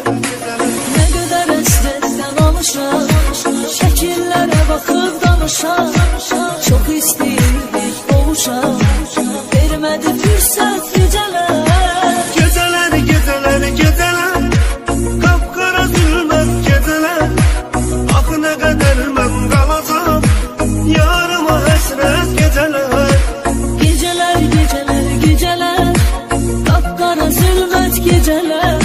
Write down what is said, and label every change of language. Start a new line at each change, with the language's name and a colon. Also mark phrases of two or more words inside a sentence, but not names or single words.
Turkish: Ne kadar esretten alışan, şekillere bakıp danışan, çok isteyirdik qovuşan, vermedi fürsət geceler. Geceler, geceler, geceler, kapkara zülmət geceler.
Azerbaijani: Axı nə qədər mən qalacam, yarıma həsrət geceler.
Turkish: Geceler, geceler, geceler, kapkara zülmət geceler.